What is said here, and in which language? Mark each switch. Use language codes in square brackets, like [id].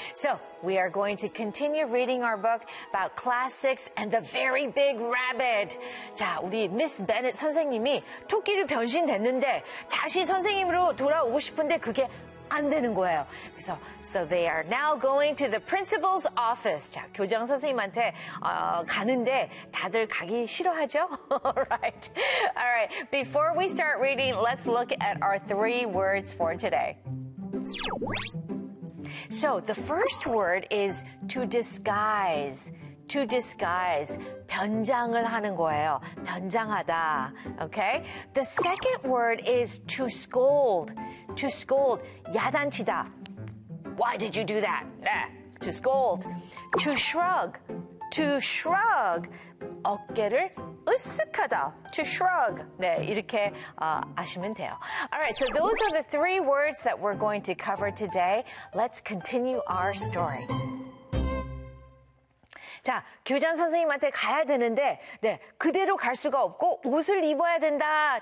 [en] So, we are going to continue reading our book about classics and the very big rabbit. [ko] 자, 우리 Miss Bennett 선생님이 토끼로 변신됐는데 다시 선생님으로 돌아오고 싶은데 그게 안 되는 거예요. [en] 그래서 so they are now going to the principal's office. [ko] 자, 교장 선생님한테 가는데 다들 가기 싫어하죠? [en] All right. Before we start reading, let's look at our three words for today. So, the first word is to disguise. To disguise. [ko] 변장을 하는 거예요. 변장하다. Okay? [en] The second word is to scold. To scold. 야단치다. Why did you do that? Nah. To scold. To shrug. To shrug. [ko] 어깨를 으쓱하다. [en] To shrug. [ko] 네, 이렇게 아시면 돼요. [en] Alright, so those are the three words that we're going to cover today. Let's continue our story. [ko] 자, 교장 선생님한테 가야 되는데, 네, 그대로 갈 수가 없고 옷을 입어야 된다.